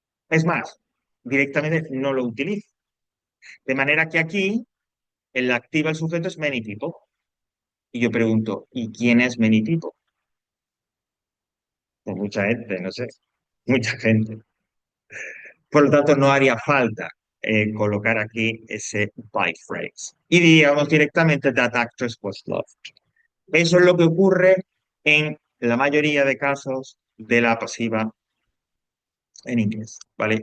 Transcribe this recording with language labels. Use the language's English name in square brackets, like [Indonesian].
[Spanish] Es más, directamente no lo utilizo. De manera que aquí, el activa el sujeto es [English] many people. [Spanish] Y yo pregunto, ¿y quién es [English] many people? [Spanish] Pues mucha gente, no sé, mucha gente. Por lo tanto, no haría falta colocar aquí ese by phrase. Y diríamos directamente [English] that actress was loved. [Spanish] Eso es lo que ocurre en la mayoría de casos de la pasiva en inglés, ¿vale?